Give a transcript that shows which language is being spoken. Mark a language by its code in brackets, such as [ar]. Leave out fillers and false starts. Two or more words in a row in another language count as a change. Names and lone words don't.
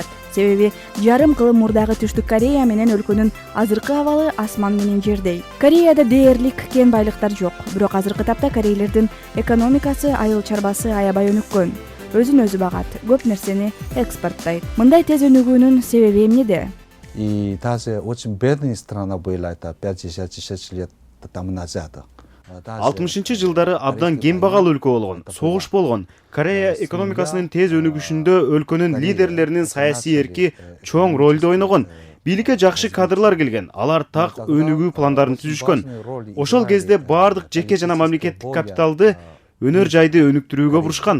[ky] Себеби жарым кылым мурдагы Түштүк Корея менен өлкөнүн азыркы абалы асман менен жердей. Кореяда дээрлик кен байлыктар жок, бирок азыркы тапта корейлердин экономикасы, айыл чарбасы аябай өнүккөн. Өзүн өзү багат, көп нерсени экспорттойт. Мындай тез өнүгүүнүн себеби эмнеде? [ru] И даже очень бедная страна была это 5-6 лет тому назад. [ky] 60-жылдары абдан кембагал өлкө болгон, согуш болгон. Корея экономикасынын тез өнүгүшүндө өлкөнүн лидерлеринин саясий эрки чоң ролду ойногон. Бийликке жакшы кадрлар келген, алар так өнүгүү пландарын түзүшкөн. Ошол кезде бардык жеке жана мамлекеттик капиталды өнөр жайды өнүктүрүүгө бурушкан.